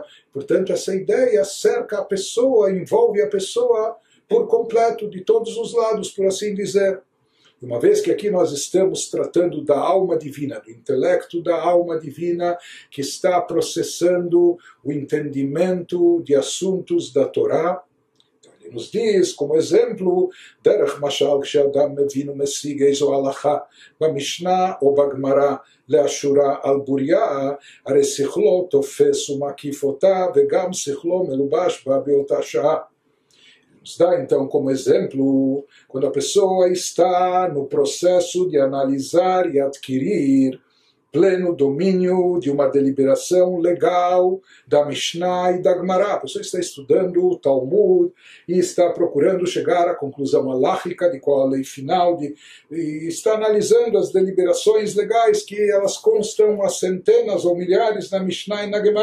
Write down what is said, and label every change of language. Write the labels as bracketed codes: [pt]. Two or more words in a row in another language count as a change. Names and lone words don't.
[pt] Portanto, essa ideia cerca a pessoa, envolve a pessoa por completo, de todos os lados, por assim dizer. Uma vez que aqui nós estamos tratando da alma divina, do intelecto da alma divina, que está processando o entendimento de assuntos da Torá, então ele nos diz, como exemplo, [he] דרך משל כשאדם מבין ומשיג איזו הלכה במשנה ou Bagmará לאשורה על בוריה, הרי שכלו תופס ומקיף אותה, וגם שכלו מלובש בה באותה שעה. [pt] Nos dá então como exemplo, quando a pessoa está no processo de analisar e adquirir pleno domínio de uma deliberação legal da Mishnah e da Gemara. A pessoa está estudando o Talmud e está procurando chegar à conclusão halakhica de qual a lei final, e está analisando as deliberações legais que elas constam a centenas ou milhares na Mishnah e na Gemara.